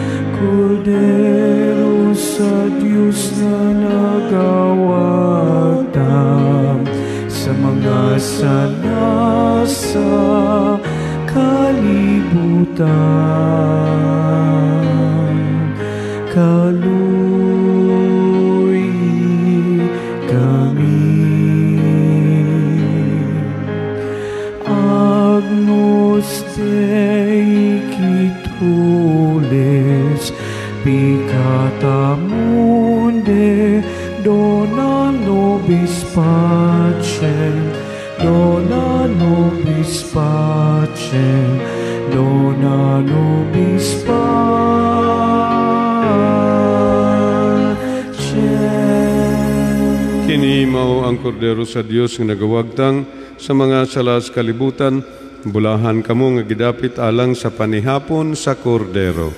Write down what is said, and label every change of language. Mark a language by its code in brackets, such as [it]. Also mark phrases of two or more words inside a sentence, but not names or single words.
[ceb] Kordero sa Diyos na nagawagtam sa mga sala sa kalibutan. Kaluy kami, [la] Agnus Dei Kitulis, Peccata Mundi, dona nobis pacem, dona nobis pacem, dona nobis pacem. [ceb] Kini mao ang kordero sa Dios nga nagawagtang sa mga salas kalibutan, bulahan kamo nga gidapit alang sa panihapon sa kordero.